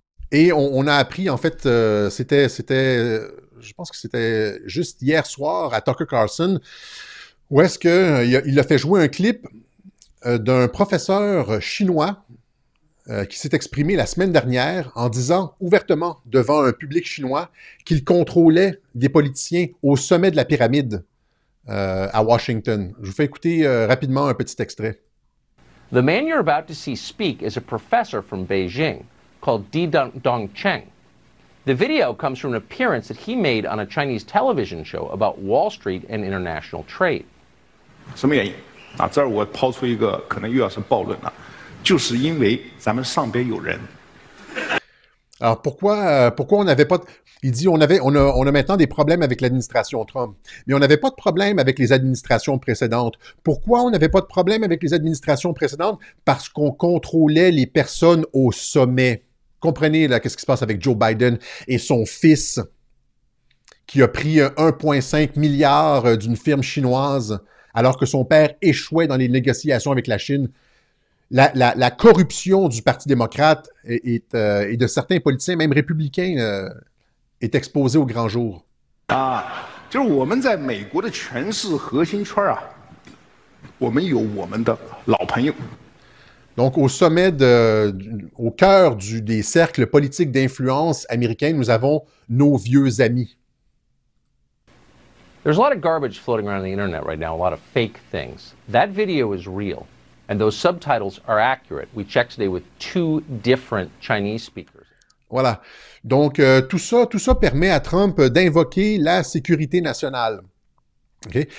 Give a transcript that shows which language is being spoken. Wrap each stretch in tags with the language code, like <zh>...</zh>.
<fr>Et on a appris, en fait, je pense que c'était juste hier soir à Tucker Carlson, où est-ce qu'il a fait jouer un clip d'un professeur chinois qui s'est exprimé la semaine dernière en disant ouvertement devant un public chinois qu'il contrôlait des politiciens au sommet de la pyramide à Washington. Je vous fais écouter rapidement un petit extrait.</fr> <en>The man you're about to see speak is a professor from Beijing called Di Dongcheng. The video comes from an appearance that he made on a Chinese television show about Wall Street and international trade.</en> <zh>什么原因？这儿我抛出一个可能又要是暴论了。就是因为咱们上边有人。</zh> <fr>Alors pourquoi on n'avait pas... Il dit on a maintenant des problèmes avec l'administration Trump, mais on n'avait pas de problème avec les administrations précédentes. Pourquoi on n'avait pas de problème avec les administrations précédentes? Parce qu'on contrôlait les personnes au sommet. Comprenez là qu'est-ce qui se passe avec Joe Biden et son fils qui a pris 1,5 milliard d'une firme chinoise alors que son père échouait dans les négociations avec la Chine. La corruption du Parti démocrate et de certains politiciens, même républicains, est exposée au grand jour.</fr> <zh>就是我们在美国的权势核心圈我们有我们的老朋友。</zh> <fr>Donc, au sommet, au cœur des cercles politiques d'influence américains, nous avons nos vieux amis.</fr> <en>There's a lot of garbage floating around the internet right now, a lot of fake things. That video is real. And those subtitles are accurate. We checked today with 2 different Chinese speakers.</en> <fr>Voilà. Donc, tout ça permet à Trump d'invoquer la sécurité nationale. Okay?</fr>